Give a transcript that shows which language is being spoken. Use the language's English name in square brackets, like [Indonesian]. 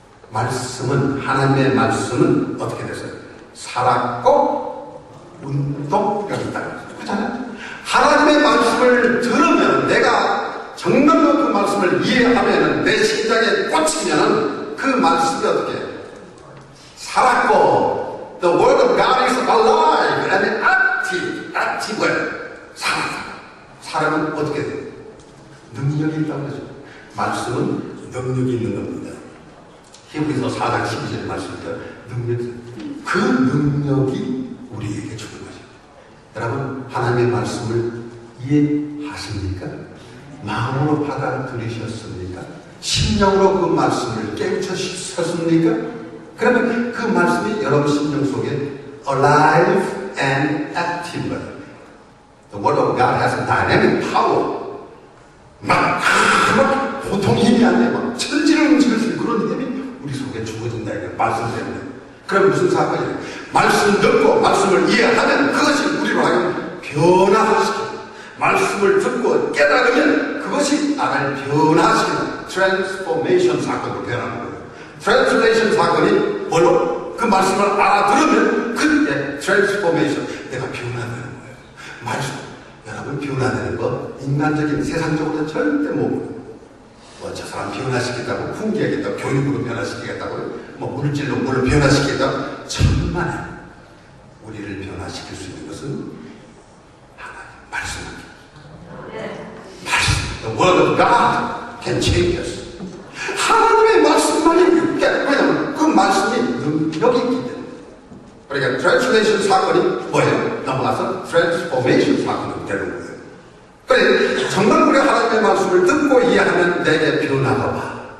[Korean] 말씀은, 하나님의 말씀은 어떻게 됐어요? 살았고 운동력이 있다. 그렇잖아요? 하나님의 말씀을 들으면, 내가 정말로 그 말씀을 이해하면, 내 심장에 꽂히면 그 말씀이 어떻게 해요? 살았고, [English] the word of God is alive and active. [Korean] active. 살았다. 사람은 어떻게 돼요? 능력이 있다고 하죠. 말씀은 능력이 있는 겁니다. 히브리서 4장 12절 말씀입니다. 그 능력이 우리에게 주는 거죠. 여러분, 하나님의 말씀을 이해하십니까? 마음으로 받아들이셨습니까? 심령으로 그 말씀을 깨우쳤습니까? 그러면 그 말씀이 여러분 심령 속에 [English] alive and active. The word of God has a dynamic power. [Korean] 막 보통 힘이 아니에요. 막 천지를 움직일 수 있는 그런 힘이 우리 속에 주어진다. 이거 말씀 때문에. 그럼 무슨 사건이에요? 말씀 듣고 말씀을 이해하면 그것이 우리로 하여금 변화시키고, 말씀을 듣고 깨달으면 그것이 나를 변화시키는 트랜스포메이션 사건으로 변하는 거예요. 트랜슬레이션 사건이 뭐로? 그 말씀을 알아들으면 그때 트랜스포메이션, 내가 변화되는 거예요. 말씀. 여러분 변화되는 거 인간적인 세상적으로 절대 못. 저 사람 변화시키겠다고 훈계하겠다고 교육으로 변화시키겠다고 뭐 물질로 물을 변화시키겠다고 천만에 우리를 변화시킬 수 있는 것은 하나님 말씀입니다. 말씀. [English] The word of God can change us. [Korean] 하나님의 말씀만이 왜냐하면 그 말씀이 능력이 있기 때문에. 그러니까 트랜스레이션 사건이 뭐예요? 넘어가서 트랜스포메이션 사건이 되는 거예요. 그래 정말 우리 하나님의 말씀을 듣고 이해하면 내게 변화가 와.